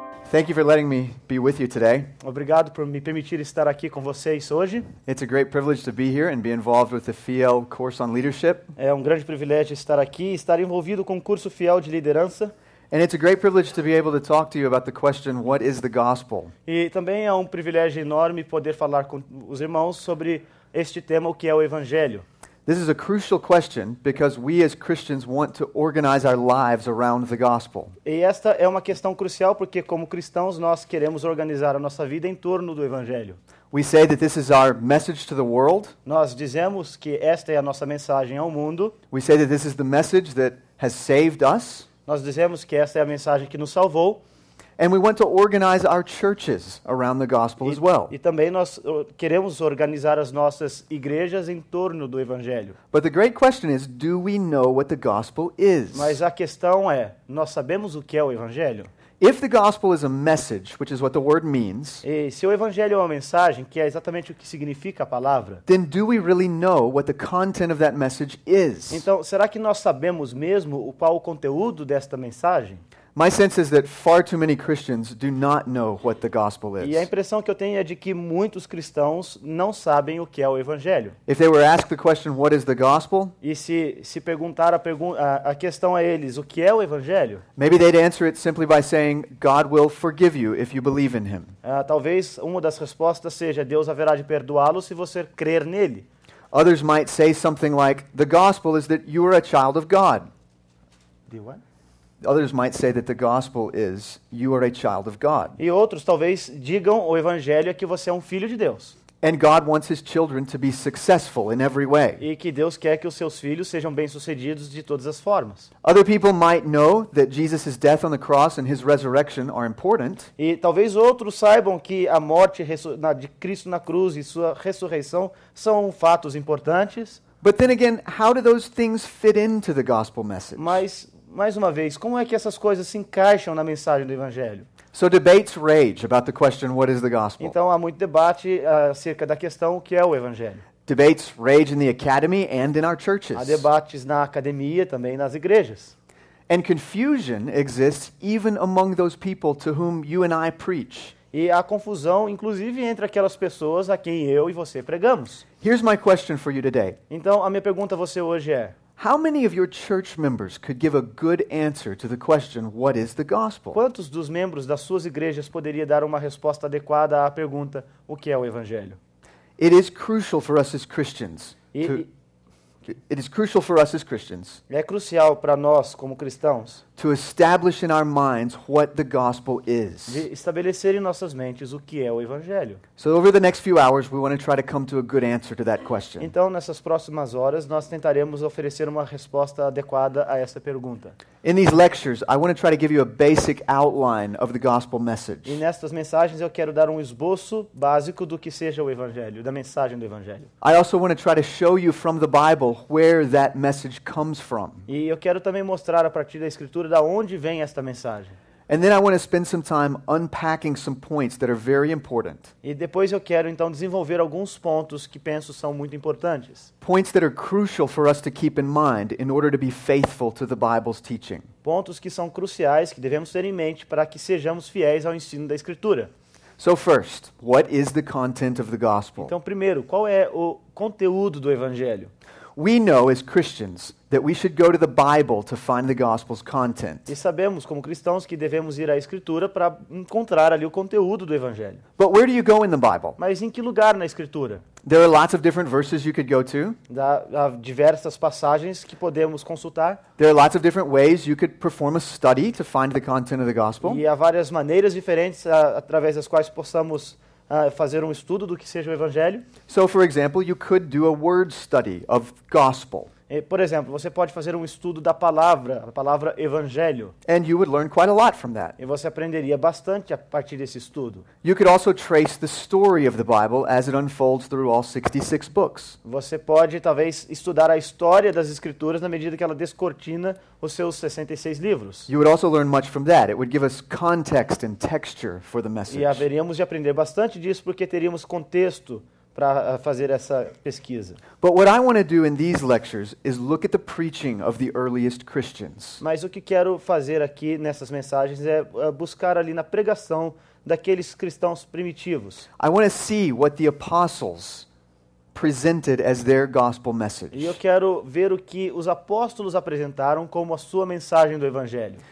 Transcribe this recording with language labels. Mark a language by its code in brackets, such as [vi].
[en] Thank you for letting me be with you today. [pt] Obrigado por me permitir estar aqui com vocês hoje. [en] It's a great privilege to be here and be involved with the Fiel course on leadership. [pt] É um grande privilégio estar aqui e estar envolvido com o curso Fiel de Liderança. [en] And it's a great privilege to be able to talk to you about the question, what is the gospel? [pt] E também é um privilégio enorme poder falar com os irmãos sobre este tema, o que é o Evangelho. [en] This is a crucial question because we as Christians want to organize our lives around the gospel. [pt] E esta é uma questão crucial porque, como cristãos, nós queremos organizar a nossa vida em torno do Evangelho. [en] We say that this is our message to the world. [pt] Nós dizemos que esta é a nossa mensagem ao mundo. [en] We say that this is the message that has saved us. [pt] Nós dizemos que esta é a mensagem que nos salvou. [en] And we want to organize our churches around the gospel as well. [pt] E também nós queremos organizar as nossas igrejas em torno do Evangelho. [en] But the great question is, do we know what the gospel is? [pt] Mas a questão é, nós sabemos o que é o Evangelho? [en] If the gospel is a message, which is what the word means, [pt] E se o Evangelho é uma mensagem, que é exatamente o que significa a palavra, [en] then do we really know what the content of that message is? [pt] então será que nós sabemos mesmo qual o conteúdo desta mensagem? [en] My sense is that far too many Christians do not know what the gospel [pt] E a [en] is. [pt] impressão que eu tenho é de que muitos cristãos não sabem o que é o Evangelho. [en] If they were asked the question, what is the gospel? [pt] E se perguntar a questão a eles, o que é o Evangelho? [en] Maybe they'd answer it simply by saying, God will forgive you if you believe in him. [pt] Talvez uma das respostas seja, Deus haverá de perdoá-lo se você crer nele. [en] Others might say something like, the gospel is that you are a child of God. Others might say that the gospel is you are a child of God. [pt] E outros talvez digam o Evangelho é que você é um filho de Deus. [en] And God wants his children to be successful in every way. [pt] E que Deus quer que os seus filhos sejam bem-sucedidos de todas as formas. [en] Other people might know that Jesus' death on the cross and his resurrection are important. [pt] E talvez outros saibam que a morte de Cristo na cruz e sua ressurreição são fatos importantes. [en] But then again, how do those things fit into the gospel message? [pt] Mas, mais uma vez, como é que essas coisas se encaixam na mensagem do Evangelho? [en] So debates rage about the question, what is the gospel? [pt] Então há muito debate acerca da questão o que é o Evangelho. [en] Debates rage in the academy and in our [pt] Há [en] churches. [pt] debates na academia, também nas igrejas. [en] And confusion exists even among those people to whom you and I preach. [pt] E há confusão, inclusive, entre aquelas pessoas a quem eu e você pregamos. [en] Here's my question for you today. [pt] Então, a minha pergunta a você hoje é: [en] How many of your church members could give a good answer to the question, what is the gospel? [pt] quantos dos membros das suas igrejas poderia dar uma resposta adequada à pergunta, o que é o Evangelho? [en] It is crucial for us as Christians. [pt] E [en] It is crucial for us as Christians [pt] é crucial para nós, como cristãos, [en] to establish in our minds what the gospel is. [pt] de estabelecer em nossas mentes o que é o Evangelho. [en] So over the next few hours, we want to try to come to a good answer to that question. [pt] Então, nessas próximas horas, nós tentaremos oferecer uma resposta adequada a essa pergunta. [en] In these lectures, I want to try to give you a basic outline of the gospel [pt] E [en] message. [pt] nestas mensagens eu quero dar um esboço básico do que seja o Evangelho, da mensagem do Evangelho. [en] I also want to try to show you from the Bible where that message comes from. [pt] E eu quero também mostrar a partir da Escritura da onde vem esta mensagem. [en] And then I want to spend some time unpacking some points that are very important. [pt] E depois eu quero então desenvolver alguns pontos que penso são muito importantes. [en] Points that are crucial for us to keep in mind in order to be faithful to the Bible's teaching. [pt] Pontos que são cruciais, que devemos ter em mente para que sejamos fiéis ao ensino da Escritura. [en] So first, what is the content of the gospel? [pt] Então, primeiro, qual é o conteúdo do Evangelho? [en] We know as Christians that we should go to the Bible to find the gospel's content. [pt] E sabemos, como cristãos, que devemos ir à Escritura para encontrar ali o conteúdo do Evangelho. [en] But where do you go in the Bible? [pt] Mas em que lugar na Escritura? [en] There are lots of different verses you could go to. [pt] Há diversas passagens que podemos consultar. [en] There are lots of different ways you could perform a study to find the content of the gospel. [pt] E há várias maneiras diferentes através das quais possamos fazer um estudo do que seja o Evangelho. [en] So, for example, you could do a word study of gospel, [pt] Por exemplo, você pode fazer um estudo da palavra, a palavra Evangelho. [en] and you would learn quite a lot from that. [pt] E você aprenderia bastante a partir desse estudo. [en] You could also trace the story of the Bible as it unfolds through all 66 books. [pt] Você pode, talvez, estudar a história das Escrituras na medida que ela descortina os seus 66 livros. [en] You would also learn much from that. It would give us context and texture for the message. [pt] E haveríamos de aprender bastante disso porque teríamos contexto para fazer essa pesquisa. [en] But what I want to do in these lectures is look at the preaching of the earliest Christians. [pt] Mas o que quero fazer aqui nessas mensagens é buscar ali na pregação daqueles cristãos primitivos. [en] I want to see what the apostles presented as their gospel [pt] E eu [en] message. [pt] quero ver o que os apóstolos apresentaram como a sua mensagem do evangelho.